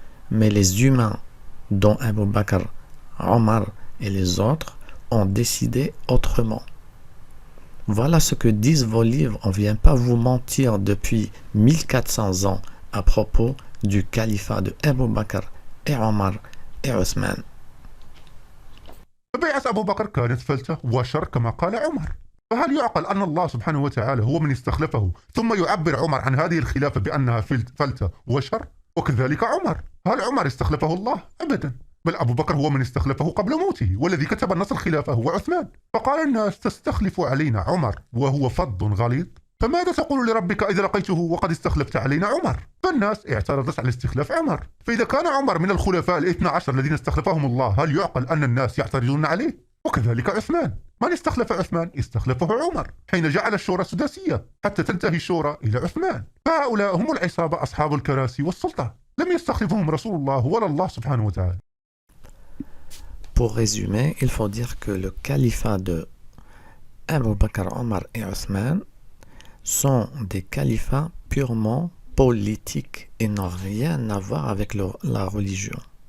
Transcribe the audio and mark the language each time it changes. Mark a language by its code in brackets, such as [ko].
[fr] Mais les humains, dont Abu Bakr, Omar et les autres, ont décidé autrement. Voilà ce que disent vos livres. On ne vient pas vous mentir depuis 1400 ans à propos du califat de Abu Bakr et Omar et Othman. [ar] بيعة أبو بكر كانت فلتة وشر كما قال عمر. فهل يعقل أن الله سبحانه وتعالى هو من استخلفه ثم يعبر عمر عن هذه الخلافة بأنها فلتة وشر؟ وكذلك عمر، هل عمر استخلفه الله؟ أبدا، بل أبو بكر هو من استخلفه قبل موته، والذي كتب نص الخلافة هو عثمان. فقال الناس تستخلف علينا عمر وهو فظ غليظ، فماذا تقول لربك إذا لقيته وقد استخلفت علينا عمر؟ فالناس اعترضت على استخلاف عمر. فإذا كان عمر من الخلفاء الاثنى عشر الذين استخلفهم الله، هل يعقل أن الناس يعترضون عليه؟ وكذلك عثمان، من استخلف عثمان؟ استخلفه عمر حين جعل الشورى سداسية حتى تنتهي الشورى إلى عثمان. فهؤلاء هم العصابة أصحاب الكراسي والسلطة، لم يستخلفهم رسول الله ولا الله سبحانه وتعالى. [fr] Pour résumer, il faut dire que le califat de Abu Bakr, Omar et Othman sont des califats purement politiques et n'ont rien à voir avec la religion.